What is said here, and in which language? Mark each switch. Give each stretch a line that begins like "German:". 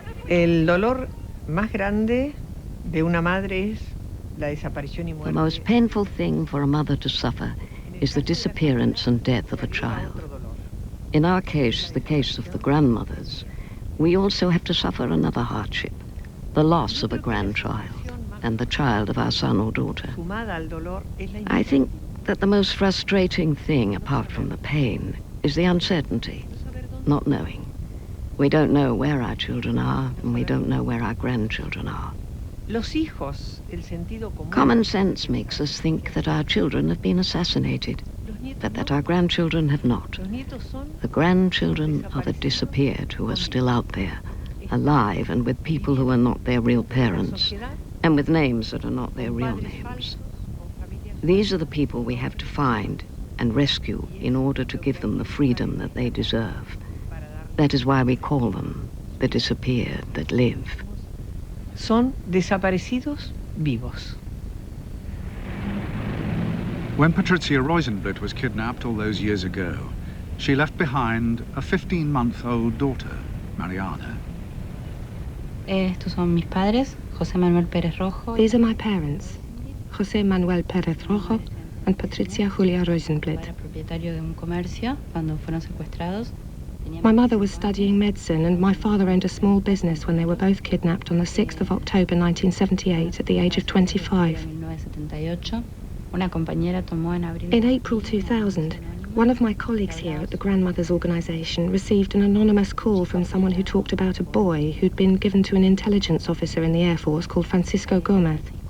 Spanish: El dolor más grande de una madre es la desaparición y muerte.
English: The most painful thing for a mother to suffer is the disappearance and death of a child. In our case, the case of the grandmothers, we also have to suffer another hardship, the loss of a grandchild and the child of our son or daughter. I think that the most frustrating thing, apart from the pain, is the uncertainty, not knowing. We don't know where our children are, and we don't know where our grandchildren are. Common sense makes us think that our children have been assassinated, but that our grandchildren have not. The grandchildren are the disappeared who are still out there, alive and with people who are not their real parents, and with names that are not their real names. These are the people we have to find and rescue in order to give them the freedom that they deserve. That is why we call them the disappeared that live.
Spanish: Son desaparecidos vivos.
English: When Patricia Reusenblit was kidnapped all those years ago, she left behind a 15-month-old daughter, Mariana.
Spanish: Estos son mis padres, José Manuel Pérez Rojo.
English: These are my parents, José Manuel Pérez Rojo and Patricia Julia Reusenblit.
Spanish: Propietario de un comercio cuando fueron secuestrados.
English: My mother was studying medicine, and my father owned a small business when they were both kidnapped on the 6th of October 1978 at the age of 25. In April 2000, one of my colleagues here at the Grandmothers Organization received an anonymous call from someone who talked about a boy who'd been given to an intelligence officer in the Air Force called Francisco Gomez.